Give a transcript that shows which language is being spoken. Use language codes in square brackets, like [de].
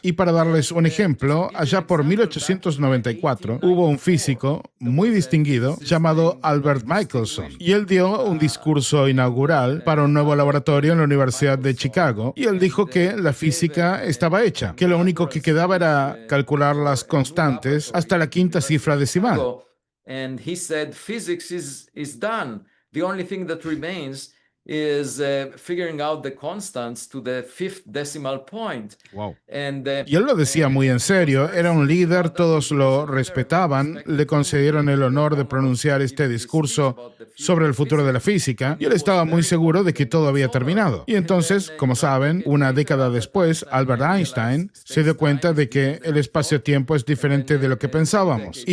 [es] Y para darles un ejemplo, allá por 1894 hubo un físico muy distinguido llamado Albert Michelson. Y él dio un discurso inaugural para un nuevo laboratorio en la Universidad de Chicago. Y él dijo que la física estaba hecha, que lo único que quedaba era calcular las constantes hasta la quinta cifra decimal. [en] And he said physics is done. The only thing that remains is figuring out the constants to the fifth decimal point. Wow. [es] Y él lo decía muy en serio, era un líder, todos lo respetaban, le concedieron el honor de pronunciar este discurso sobre el futuro de la física, y él estaba muy seguro de que todo había terminado. Y entonces, como saben, una década después, Albert Einstein se dio cuenta de que el espacio-tiempo es diferente de lo que pensábamos.